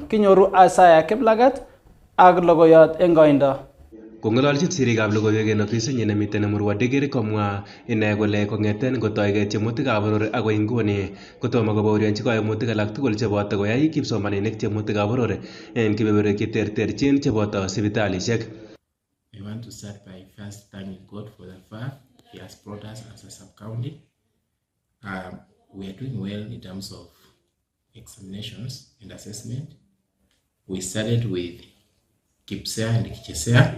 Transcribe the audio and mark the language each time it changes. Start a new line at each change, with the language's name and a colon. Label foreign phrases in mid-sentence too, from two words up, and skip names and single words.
Kalenjin: Kinyoru Aasai Kiplagat ak logoiyot en koindo. Kong'ololchin sirikab logoiwek en ofisinyin nemiten Murwa Dikir komwa ine kole kong'eten kotoige tiemutikab boror agoi nguni kotomo kobaorionchi koimutik alak tugul cheboto koyai kipsomaninik tiemutikab boror en kebeberwek cheterterchin cheboto sipitalisiek.
English: We want to start by first thanking God for the far He has brought us as a sub-county. We are doing well in terms of examinations and assessment. We started with KIPSEA and KICHESEA.